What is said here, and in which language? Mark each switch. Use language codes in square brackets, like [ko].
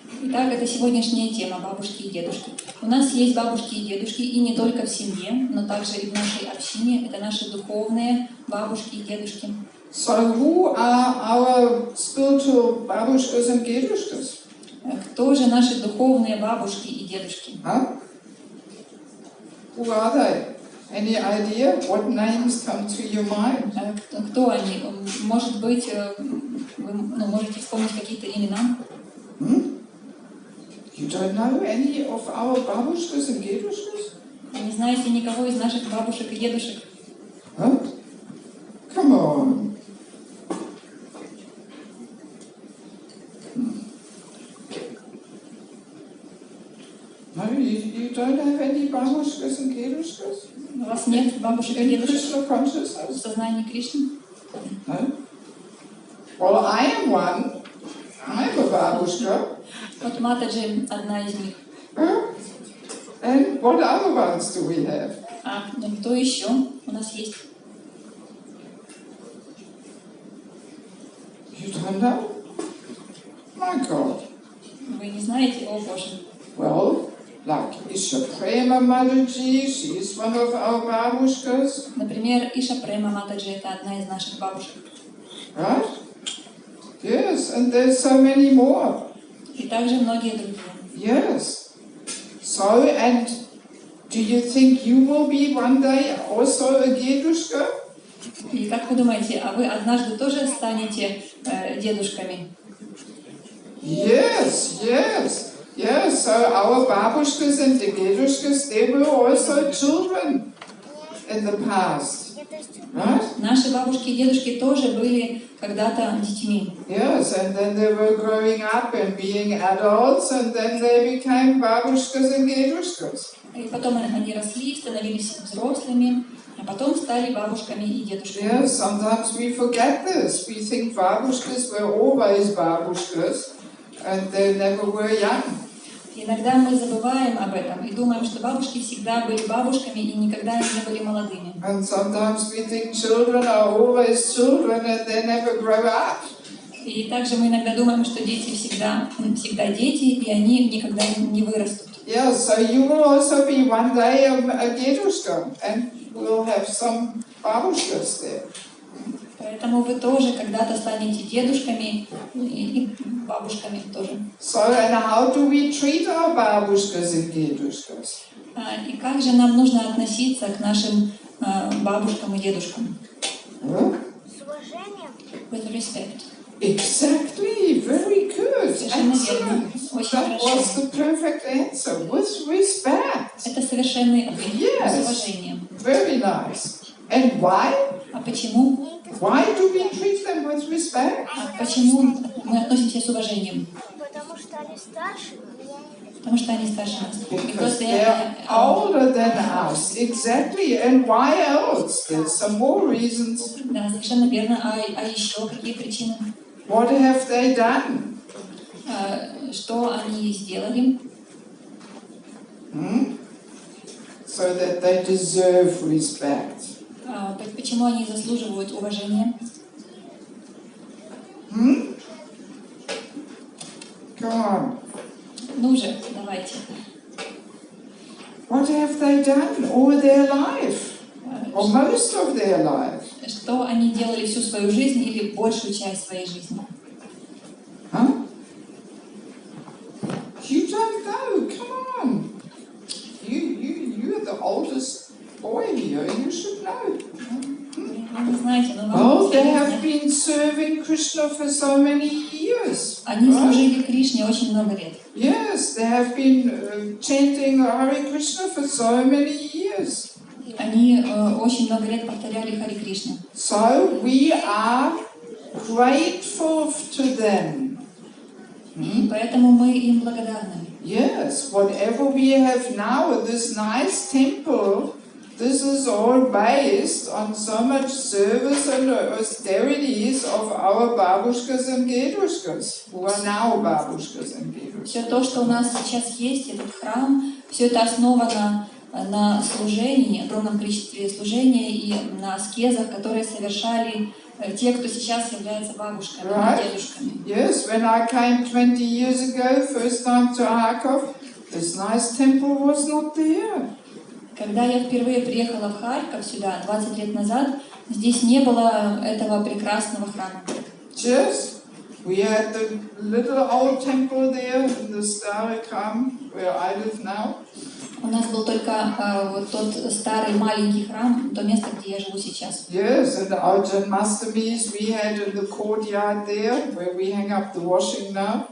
[ru] Итак, это сегодняшняя тема бабушки и дедушки. У нас есть бабушки и дедушки, и не только в семье, но также и в нашей общине. Это наши духовные бабушки и дедушки. [en] So who are our spiritual babushkas and dedushkas? [ru] Кто же наши духовные бабушки и дедушки? [en] Huh? Who are they? Any idea what names come to your mind? [ru] Кто они? Может быть, вы можете вспомнить какие-то имена? [en] You don't know any of our babushkas and dedushkas? [ru] Вы не знаете никого из наших бабушек и дедушек? [en] Huh? Come on. No, you don't have any babushkas and dedushkas? [ru] У вас нет бабушек и дедушек [en] Consciousness? [ru] в сознании Кришны? [en] No? Well, I am one. I'm a babushka. [ru] Вот Матаджи одна из них. [en] And what other ones do we have? [ru] Ну кто еще у нас есть? [en] You don't know? My God. [ru] Вы не знаете? О Боже. [en] Well, like Ishapprema Mataji, she's one of our babushkas. [ru] Например, Ишапрема Матаджи это одна из наших бабушек. [en] Right? Yes, and there's so many more. [ru] И также многие другие. [en] Yes. So, and do you think you will be one day also a dedushka? [ru] И как вы думаете, а вы однажды тоже станете дедушками? [en] Yes, yes, yes. So our babushkas and the dedushkas, they were also children in the past. Right? [ru] Наши бабушки и дедушки тоже были когда-то детьми. [en] Yes, and then they were growing up and being adults, and then they became babushkas and dedushkas. [ru] И потом они росли, становились взрослыми, а потом стали бабушками и дедушками. [en] Yes, sometimes we forget this. We think babushkas were always babushkas, and they never were young. [ru] Иногда мы забываем об этом и думаем, что бабушки всегда были бабушками и никогда не были молодыми. [en] And sometimes we think children are always children and they never grow up. [ru] И также мы иногда думаем, что дети всегда дети, и они никогда не вырастут. [en] Yeah, so you will also be one day a dedushka, and we'll have some babushkas there. [ru] Поэтому вы тоже когда-то станете дедушками и бабушками тоже. [en] So, and how do we treat our babushkas and dedushkas? [ru] И как же нам нужно относиться к нашим бабушкам и дедушкам? С уважением. [en] With respect. Exactly, very good. Excellent. That was the perfect answer. With respect. [ru] Это совершенный ответ. [en] Yes. [ru] С уважением. [en] Very nice. And why? [ru] А почему? [en] Why do we treat them with respect? [ru] А почему мы относимся с уважением? Потому что они старше. Потому что они старше нас. [en] Because they're older than us. Exactly. And why else? There's some more reasons. [ru] Да, совершенно верно. А еще какие причины? [en] What have they done? [ru] Что они сделали? [en] So that they deserve respect. [ru] Почему они заслуживают уважения? [en] Come on. [ru] Ну же, давайте. [en] What have they done all their life? Or most of their life? [ru] Что они делали всю свою жизнь или большую часть своей жизни? [en] Huh? You don't know. Come on. You're the oldest boy here. You should know. [ru] Вы не знаете, но [en] Oh, they have been serving Krishna for so many years. [ru] Они служили Кришне очень много лет. [en] Yes, they have been chanting Hare Krishna for so many years. [ru] Они очень много лет повторяли Харе Кришна. [en] So we are grateful to them. [ru] И поэтому мы им благодарны. [en] Yes, whatever we have now, this nice temple, this is all based on so much service and austerities of our babushkas and dedushkas, who are now babushkas and dedushkas. [ru] Все то, что у нас сейчас есть, этот храм, все это основано на служении, огромном количестве служения и на аскезах, которые совершали те, кто сейчас является бабушками и дедушками. [en] Yes, when I came 20 years ago, first time to Харьков, this nice temple was not there. [ru] Когда я впервые приехала в Харьков сюда 20 лет назад, здесь не было этого прекрасного храма. [en] Just we had the little old temple there in the Stare Kram, where I live now. [ru] У У нас был только вот тот старый маленький храм, то место, где я живу сейчас. [en] Yes, and our Janmastamis we had in the courtyard there, where we hang up the washing now.